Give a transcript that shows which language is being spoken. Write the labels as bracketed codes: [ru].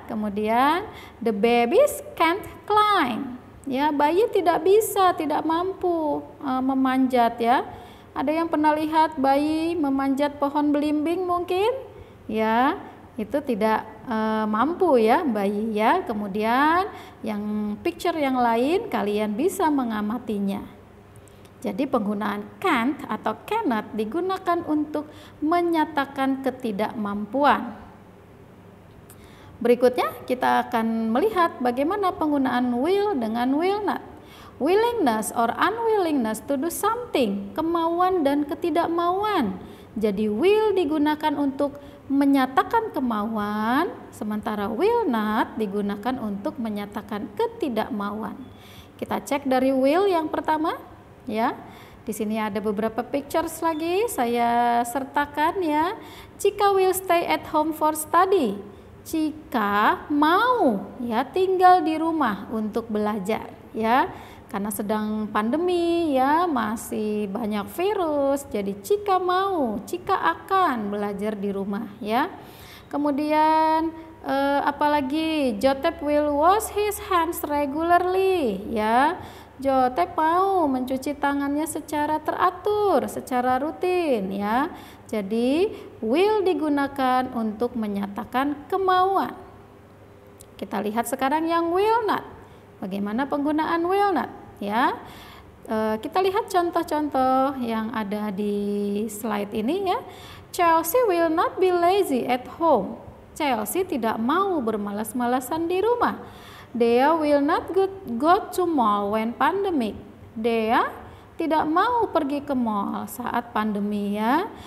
[id] Kemudian [en] the babies can't climb. [id] Ya, bayi tidak bisa, tidak mampu memanjat ya. Ada yang pernah lihat bayi memanjat pohon belimbing mungkin? Ya, itu tidak mampu ya bayi ya. Kemudian yang picture yang lain kalian bisa mengamatinya. Jadi penggunaan can't atau cannot digunakan untuk menyatakan ketidakmampuan. Berikutnya kita akan melihat bagaimana penggunaan will dengan will not. [en] Willingness or unwillingness to do something, [id] kemauan dan ketidakmauan. Jadi will digunakan untuk menyatakan kemauan, sementara will not digunakan untuk menyatakan ketidakmauan. Kita cek dari will yang pertama ya. Di sini ada beberapa pictures lagi saya sertakan ya. [en] Chika will stay at home for study. [id] Chika mau ya tinggal di rumah untuk belajar ya, karena sedang pandemi ya, masih banyak virus. Jadi Chika akan belajar di rumah ya. Kemudian Apalagi [en] Joseph will wash his hands regularly, [id] ya. Joseph mau mencuci tangannya secara teratur, secara rutin, ya. Jadi will digunakan untuk menyatakan kemauan. Kita lihat sekarang yang will not. Bagaimana penggunaan will not, ya? Kita lihat contoh-contoh yang ada di slide ini, ya. [en] Chelsea will not be lazy at home. Chelsea [id] tidak mau bermalas-malasan di rumah. [en] Dea will not go to mall when pandemic. [id] Dea tidak mau pergi ke mall saat pandemi, ya.